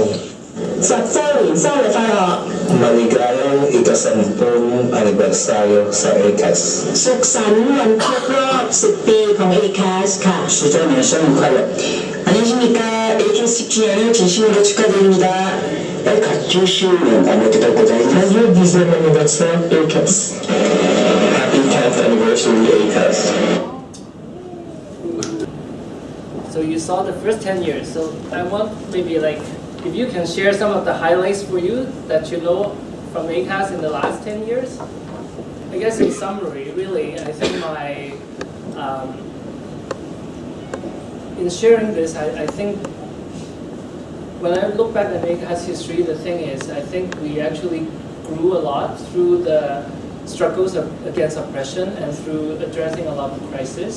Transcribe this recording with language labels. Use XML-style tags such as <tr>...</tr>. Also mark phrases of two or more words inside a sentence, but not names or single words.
<zh>10 週年生日快樂</zh> <tl>Maligayang ikasampung anibersaryo sa ACAS.</tl> <th>สุขสันต์วันครบรอบ10 ปีของ ACAS ค่ะ</th> <zh>10 周年生日快乐</zh> <ko>안녕하십니까. ACAS 10주년을 진심으로 축하드립니다.</ko> <ja>ACAS 10周年おめでとうございます</ja> <ko>아주 기념일로서 ACAS</ko> <en>Happy 10th anniversary ACAS. So you saw the first 10 years. So I want maybe like, if you can share some of the highlights for you that you know from ACAS in the last 10 years. I guess in summary, really, I think my, in sharing this, I think when I look back at ACAS history, the thing is, I think we actually grew a lot through the struggles against oppression and through addressing a lot of crises.</en>